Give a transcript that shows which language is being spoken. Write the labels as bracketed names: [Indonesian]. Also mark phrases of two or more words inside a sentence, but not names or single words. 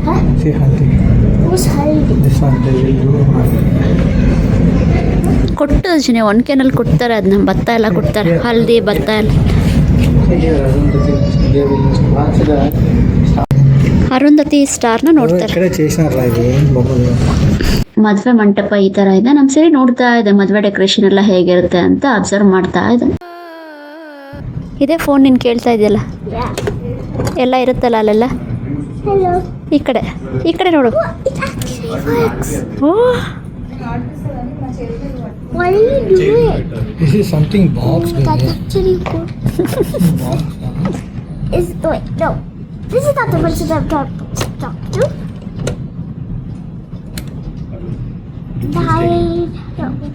[Kannada] ಕೊಟ್ಟು ಜನ ಒನ್ಕೆನಲ್ಲಿ ಕೊಡ್ತಾರೆ, ಅದನ್ನ ಭತ್ತ ಎಲ್ಲ ಕೊಡ್ತಾರೆ, ಹಲ್ದಿ ಭತ್ತ ಎಲ್ಲ. ಅರುಂಧತಿ ಸ್ಟಾರ್ನ ನೋಡ್ತಾರೆ. [Telugu] ಕಡೆ చేసినారా ఇది బొమ్మలు [Kannada] ಮದುವೆ ಮಂಟಪ ಈ ತರ ಇದೆ. ನಮ್ ಸರಿ ನೋಡ್ತಾ ಇದೆ ಮದುವೆ ಡೆಕೋರೇಷನ್ ಎಲ್ಲ ಹೇಗಿರುತ್ತೆ ಅಂತ ಅಬ್ಸರ್ವ್ ಮಾಡ್ತಾ ಇದೆ. ಇದೇ ಫೋನ್ ನೀನು ಕೇಳ್ತಾ ಇದೆಯಲ್ಲ, ಎಲ್ಲ ಇರುತ್ತಲ್ಲ ಅಲ್ಲೆಲ್ಲ. [English] Hello. [Kannada] ಈ ಕಡೆ ನೋಡು. [English] It actually works. ಓ What are you doing? this is something box That's actually cool. Wait, no. This is not the person I'm talking to. No.